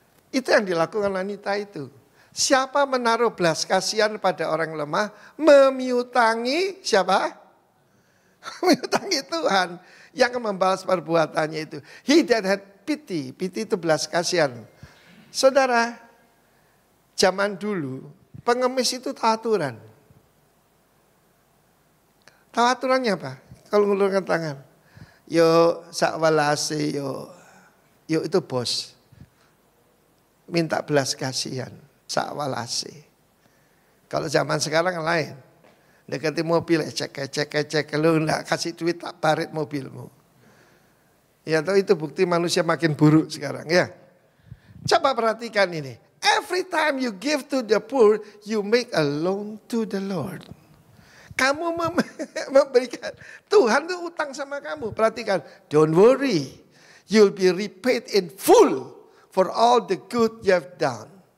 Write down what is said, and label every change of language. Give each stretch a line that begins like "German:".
Indonesian: Itu yang dilakukan wanita itu. Siapa menaruh belas kasihan pada orang lemah, memiutangi siapa? Memiutangi Tuhan yang membalas perbuatannya itu.
English: He that had pity, pity
Indonesian: itu belas kasihan. Saudara, zaman dulu pengemis itu tahu aturan. Tahu aturannya apa? Kalau ngulurkan tangan. Yo sakwalase yo itu bos. Minta belas kasihan, sakwalase. Kalau zaman sekarang lain. Dekati mobil cek. Lu enggak kasih duit tak baret mobilmu. Ya tahu itu bukti manusia makin buruk sekarang ya. Coba perhatikan ini.
English: Every time you give to the poor, you make a loan to the Lord.
Indonesian: Kamu memberikan, Tuhan itu utang sama kamu. Perhatikan,
English: don't worry. You'll be repaid in full for all the good you have done.